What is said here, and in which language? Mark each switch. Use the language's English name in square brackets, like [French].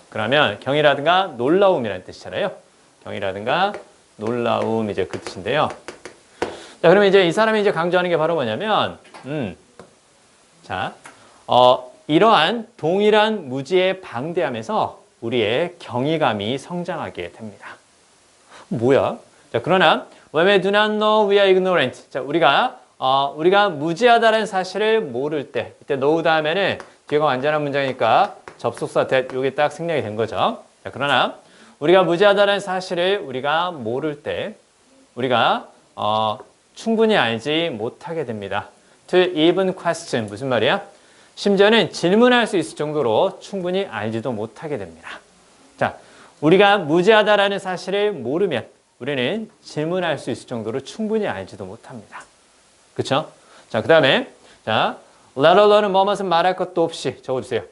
[Korean] 그러면 경이라든가 놀라움이라는 뜻이잖아요. 경이라든가 놀라움 이제 그 뜻인데요. 자, 그러면 이제 이 사람이 이제 강조하는 게 바로 뭐냐면, 자, 이러한 동일한 무지의 방대함에서 우리의 경이감이 성장하게 됩니다. 뭐야? 자, 그러나 [English] when we do not know we are ignorant. [Korean] 자, 우리가 무지하다는 사실을 모를 때, 이때 know 다음에는 뒤가 완전한 문장이니까 접속사 that 요게 딱 생략이 된 거죠. 자, 그러나 우리가 무지하다는 사실을 우리가 모를 때 우리가 충분히 알지 못하게 됩니다. [English] To even question [Korean] 무슨 말이야? 심지어는 질문할 수 있을 정도로 충분히 알지도 못하게 됩니다. 자, 우리가 무지하다라는 사실을 모르면 우리는 질문할 수 있을 정도로 충분히 알지도 못합니다. 그쵸? 자, 그 다음에 자, let alone은 뭐뭇은 말할 것도 없이 적어주세요.